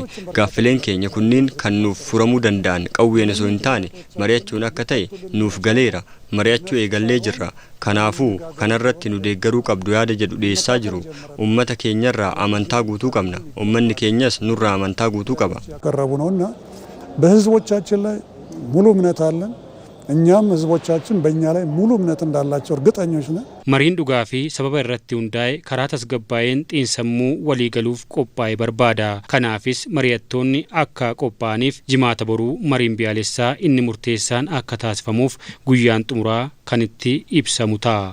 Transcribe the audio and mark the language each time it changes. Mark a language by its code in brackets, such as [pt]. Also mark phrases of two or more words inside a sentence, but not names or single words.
[om] Gaaffileen keenya kunniin kan nuuf furamuu danda'an qawween osoo hin taane mari'achuun akka ta'e nuuf galeera. Mari'achuu eegallee jirra. Kanaafuu kanarratti nu deeggaruu qabdu yaada jedhu dhiyeessaa jiru. Uummata keenyarraa amantaa guutuu qabna. Uummanni keenyas nurraa amantaa guutuu qaba. [am] ቀረቡነውና በህዝቦቻችን ላይ ሙሉ እምነት አለን። እኛም ህዝቦቻችን በእኛ ላይ ሙሉ እምነት እንዳላቸው እርግጠኞች ነን። [om] Mariin dhugaa fi sababa irratti hundaa'e karaa tasgabbaa'een xiinsammuu walii galuuf qophaa'e barbaada. Kanaafis mari'attoonni akka qophaa'aniif jimaata boruu mariin biyyaalessaa inni murteessaan akka taasifamuuf guyyaan xumuraa kan itti ibsamu ta'a.